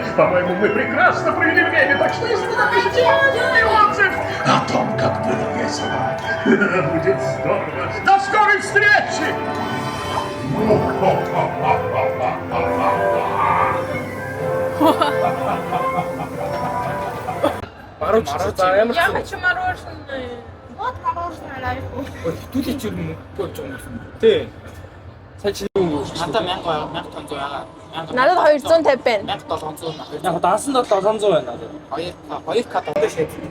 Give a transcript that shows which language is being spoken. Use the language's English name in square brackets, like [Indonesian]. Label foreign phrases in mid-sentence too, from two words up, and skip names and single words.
[Russian] По-моему, мы прекрасно провели время, так что если вы напишите мой отзыв о том, как было весело, будет здорово. До скорой встречи! Я хочу мороженое. Вот мороженое наверху. [Mongolian] Надаа 1500 Надад 250 байна. 1700 Яг даасан доо 700 байна. хоёр кат шийд.